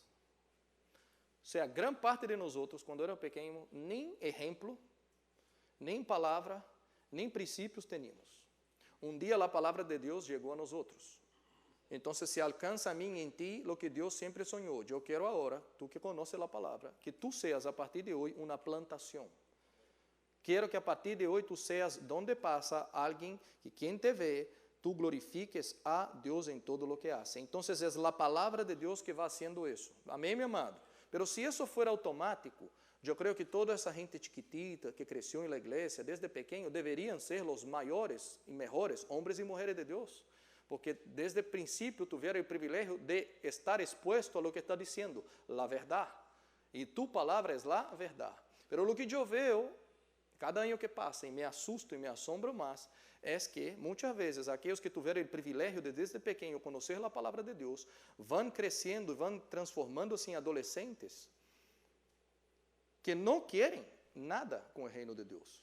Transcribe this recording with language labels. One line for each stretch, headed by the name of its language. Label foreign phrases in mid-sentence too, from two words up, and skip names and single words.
Portuguese: Ou seja, grande parte de nós outros, quando éramos pequenos, nem exemplo, nem palavra, nem princípios tínhamos. Dia a palavra de Deus chegou a nós outros. Então, se alcança a mim em ti
Spanish: lo que
Portuguese: Deus sempre sonhou. Eu quero agora, tu que conheces a palavra, que tu seas a partir de hoje uma plantação. Quero que a partir de hoje tu seas donde passa alguém que quem te vê, tu glorifiques a Deus em todo
Spanish: lo que hace.
Portuguese: Então, é a palavra de Deus que vai haciendo isso. Amém, meu amado? Pero se isso for automático, eu creio que toda essa gente chiquitita que cresceu na igreja desde pequeno deveriam ser os maiores e melhores homens e mulheres de Deus.
Spanish: porque desde el principio tuvieron el privilegio de estar expuesto a lo que está diciendo, la verdad. Y tu palabra es la verdad. Pero lo que yo veo, cada año que pasa, y me asusto y me asombro más, es que muchas veces aquellos que tuvieron el privilegio de desde pequeño conocer la palabra de Dios, van creciendo y van transformándose en adolescentes que no quieren nada con el reino de Dios.